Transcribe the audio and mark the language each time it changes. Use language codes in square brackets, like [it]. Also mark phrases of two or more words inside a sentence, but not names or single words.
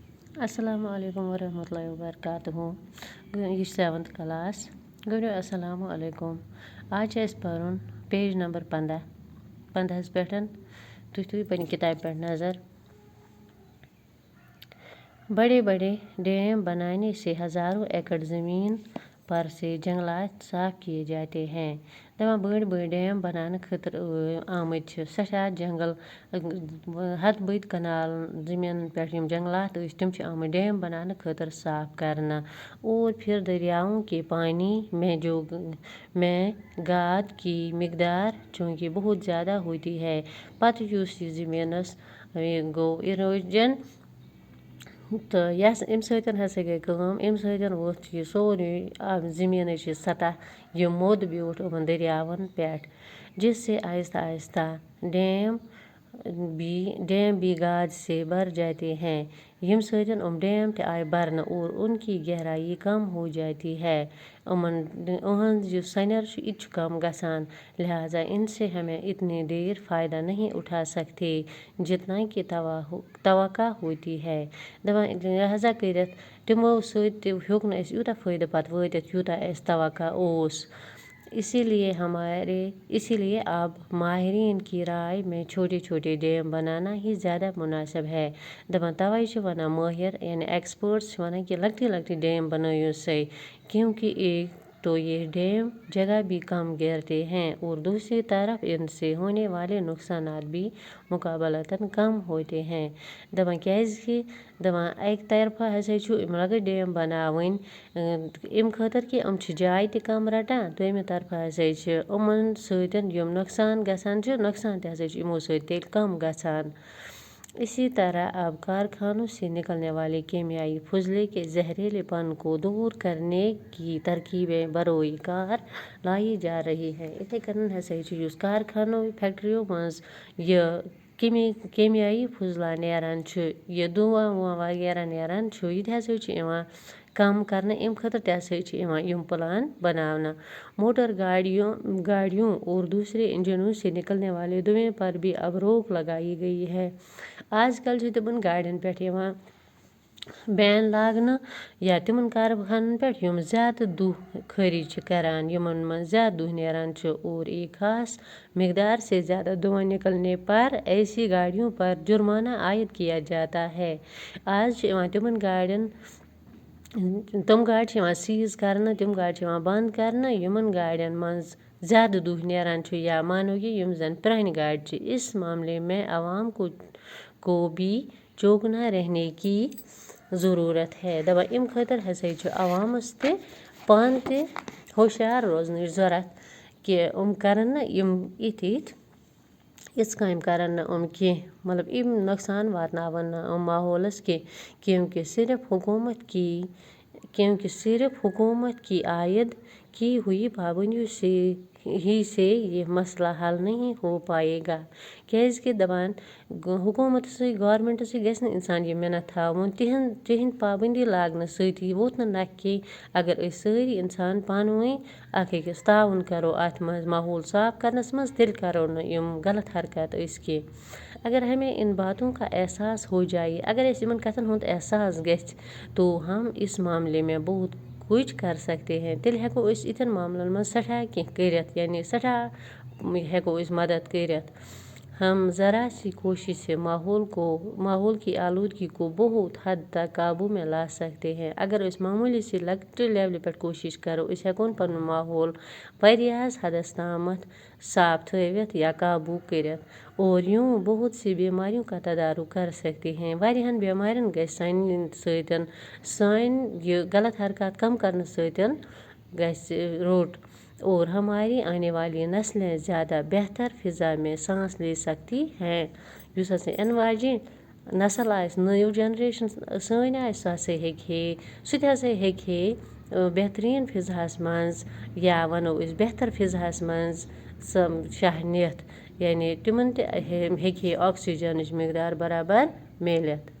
[ar] السلام علیکم ورحمۃ اللہ وبرکاتہ. [ks] یہ 7th کلاس. گوٚو [ar] السلام علیکم. [ks] آج چھِ اَسہِ پَرُن پیج نمبر 15 پٮ۪ٹھ. تُہۍ تھٲیِو پنٛنہِ کِتابہِ پٮ۪ٹھ نظر. [ur] بڑے بڑے ڈیم بنانے سے ہزاروں ایکڑ زمین پر سے جنگلات صاف کیے جاتے ہیں. [ks] دپان بٔڑۍ بٔڑۍ ڈیم بناونہٕ خٲطرٕ آمٕتۍ چھِ سٮ۪ٹھاہ جنگل ہتھ بٔدۍ کنال زٔمیٖنن پٮ۪ٹھ یِم جنگلات ٲسۍ تِم چھِ آمٕتۍ ڈیم بناونہٕ خٲطرٕ صاف کرنہٕ. [ur] اور پھر دریاؤں کے پانی میں گاد کی مقدار چونکہ بہت زیادہ ہوتی ہے. [ks] پتہٕ یُس یہِ زٔمیٖنس گوٚو اِروجن تہٕ اَمہِ سۭتۍ ہسا گٔے کٲم. اَمہِ سۭتۍ ووٚتھ یہِ سورُے زٔمیٖنٕچ یہِ سطح یہِ موٚد بیوٗٹھ یِمن دریاون پٮ۪ٹھ. [ur] جس سے آہستہ آہستہ ڈیم بھی گاد سے بھر جاتے ہیں. [ks] ییٚمہِ سۭتۍ یِم ڈیم تہِ آیہِ بھرنہٕ [ur] اور ان کی گہرائی کم ہو جاتی ہے. [ks] یِہنٛز یُس سنیر چھُ یہِ تہِ چھُ کم گژھان. [ur] لہذا ان سے ہمیں اتنی دیر فائدہ نہیں اٹھا سکتے جتنا کہ توقع ہوتی ہے. [ks] دپان لہذا کٔرِتھ تِمو سۭتۍ تہِ ہیوٚک نہٕ اَسہِ یوٗتاہ فٲیدٕ پتہٕ وٲتِتھ یوٗتاہ اَسہِ توقع اوس. [ur] اسی لیے اب ماہرین کی رائے میں چھوٹے چھوٹے ڈیم بنانا ہی زیادہ مناسب ہے. [ks] دپان توے چھِ ونان مٲہر یعنی ایکسپٲرٹس چھِ ونان کہ لۄکٹی لۄکٹی ڈیم بنٲیو سا [ur] کیونکہ ایک تو یہ ڈیم جگہ بھی کم گھیرتے ہیں اور دوسری طرف ان سے ہونے والے نقصانات بھی مقابلتاً کم ہوتے ہیں. [ks] دپان کیازکہ دپان اکہِ طرفہٕ ہسا چھُ یِم لۄکٕٹۍ ڈیم بناوٕنۍ امہِ خٲطرٕ کہِ یِم چھِ جاے تہِ کم رٹان. دویمہِ طرفہٕ ہسا چھِ یِمن سۭتۍ یِم نۄقصان گژھان چھِ نۄقصان تہِ ہسا چھُ یِمو سۭتۍ تیٚلہِ کم گژھان. [ur] اسی طرح اب کارخانوں سے نکلنے والے کیمیائی فضلے کے زہریلے پن کو دور کرنے کی ترکیبیں بروئے کار لائی جا رہی ہیں. [ks] اتھے کٔنۍ ہسا چھُ یُس کارخانو فیکٹریو منٛز یہِ کیمیائی فضلہ نیران چھُ یہِ دھواں وُواں وغیرہ نیران چھُ یہِ تہِ ہسا چھُ یِوان کم کرنہٕ. امہِ خٲطرٕ تہِ ہسا چھِ یِوان یِم پلان بناونہٕ. [ur] موٹر گاڑیوں اور دوسرے انجنوں سے نکلنے والے دھوئیں پر بھی اب روک لگائی گئی ہے. [ks] آج کل چھِ تِمن گاڑین پٮ۪ٹھ یِوان بین لاگنہٕ یا تِمن کارخانن پٮ۪ٹھ یِم زیادٕ دُہ خٲرج چھِ کران یِمن منٛز زیادٕ دُہ نیران چھُ [ur] اور ایک خاص مقدار سے زیادہ دھواں نکلنے پر ایسی گاڑیوں پر جرمانہ عائد کیا جاتا ہے. [ks] آز چھِ یِوان تِم گاڑِ چھِ یِوان سیز کرنہٕ تِم گاڑِ چھِ یِوان بند کرنہٕ یِمن گاڑین منٛز زیادٕ دُہ نیران چھُ یا مانو کہ یِم زن پرانہِ گاڑِ چھِ. [ur] اس معاملے میں عوام کو بھی چوکنا رہنے کی ضرورت ہے. [ks] دپان امہِ خٲطرٕ ہسا چھُ عوامس تہِ پانہٕ تہِ ہوشیار روزنٕچ ضرورت کہِ کرن نہٕ یِم یِژھ کامہِ کرن نہٕ کینٛہہ مطلب یِم نۄقصان واتناون نہٕ ماحولس کینٛہہ [ur] کیونکہ صرف حکومت کی عائد کی ہوئی پابندیوں سے یہ مسئلہ حل نہیں ہو پائے گا. [ks] کیازکہ دپان حکومتسٕے گورمنٹسٕے گژھِ نہٕ انسان یہِ مِنت تھاوُن تِہنٛدِ پابندی لاگنہٕ سۭتی ووت نہٕ نکھٕ کینٛہہ. اگر أسۍ سٲری انسان پانہٕ ؤنۍ اکھ أکِس تعاوُن کرو اتھ منٛز ماحول صاف کرنس منٛز تیٚلہِ کرو نہٕ یِم غلط حرکت أسۍ کینٛہہ. [ur] اگر ہمیں ان باتوں کا احساس ہو جائے [ks] اگر اسہِ یِمن کتھن ہُنٛد احساس گژھِ [ur] تو ہم اس معاملے میں بہت کچھ کر سکتے ہیں. [ks] تیٚلہِ ہیٚکو أسۍ یِتھٮ۪ن معاملن منٛز سٮ۪ٹھاہ کینٛہہ کٔرِتھ یعنی سٮ۪ٹھاہ ہیٚکو أسۍ مدد کٔرِتھ. [ur] ہم ذرا سی کوشش سے ماحول کی آلودگی کو بہت حد تک قابو میں لا سکتے ہیں. [ks] اگر أسۍ معموٗلی سی لۄکٹہِ لیولہِ پٮ۪ٹھ کوشش کرو أسۍ ہیٚکون پنُن ماحول واریاہس حدس تامتھ صاف تھٲوِتھ یا قابو کٔرِتھ [ur] اور یوں بہت سی بیماریوں کا تدارک کر سکتے ہیں. [ks] واریاہن بیمارین گژھِ سانہِ یہِ غلط حرکات کم کرنہٕ سۭتۍ گژھِ روٚٹ [ur] اور ہماری آنے والی نسلیں زیادہ بہتر فضا میں سانس لے سکتی ہیں. [ks] یُس ہسا یِنہٕ واجیٚنۍ نسل آسہِ نٔو جنریشن سٲنۍ آسہِ سُہ تہِ ہسا ہیٚکہِ ہے بہتریٖن فضاہس منٛز یا ونو أسۍ بہتر فضاہس منٛز سۄ شاہ نِتھ یعنی تِمن تہِ ہیٚکہِ ہے آکسیجنٕچ مقدار برابر میٖلِتھ.